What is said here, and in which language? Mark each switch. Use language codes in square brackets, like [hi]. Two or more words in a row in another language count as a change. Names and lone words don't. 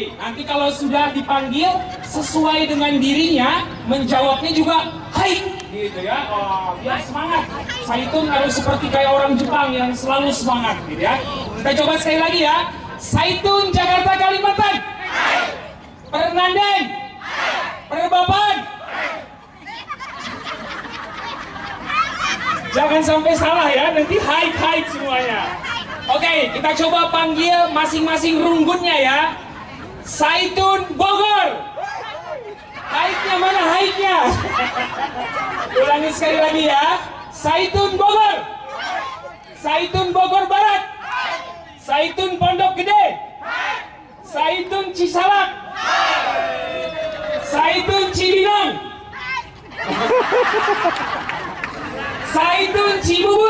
[id] Nanti kalau sudah dipanggil sesuai dengan dirinya, menjawabnya juga hai gitu ya. Oh, biar semangat. Saitun harus seperti kayak orang Jepang yang selalu semangat gitu ya. Kita coba sekali lagi ya. Saitun Jakarta Kalimantan. [btx] Pernanden. Perbapan. [id] Jangan sampai salah ya, nanti hide semuanya. Oke, kita coba panggil masing-masing runggunnya ya. Saitun Bogor. Hide-nya mana hide-nya? Ulangi sekali lagi ya. Saitun Bogor. Saitun Bogor Barat. Saitun Pondok Gede. Saitun Cisalak. Saitun Cibinong. Saitun Cibubur.